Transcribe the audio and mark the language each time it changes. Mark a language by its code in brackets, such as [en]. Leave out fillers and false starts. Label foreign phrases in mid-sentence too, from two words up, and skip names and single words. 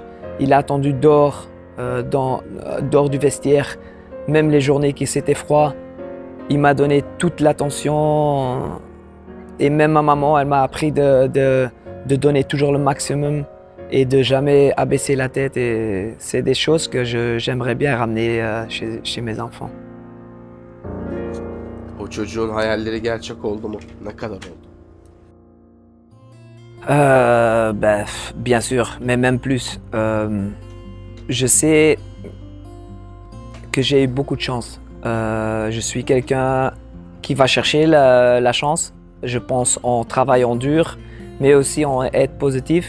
[fr] Il a attendu dehors du vestiaire, même les journées qui c'était froid. Il m'a donné toute l'attention et même ma maman, elle m'a appris de donner toujours le maximum. Et de jamais abaisser la tête. Et c'est des choses que j'aimerais bien ramener chez mes enfants. [tr] O çocuğun hayalleri gerçek oldu mu? Ne kadar oldu? [fr] Bien sûr, mais même plus. je sais que j'ai eu beaucoup de chance. Je suis quelqu'un qui va chercher la chance, je pense en travaillant dur, mais aussi en être positif.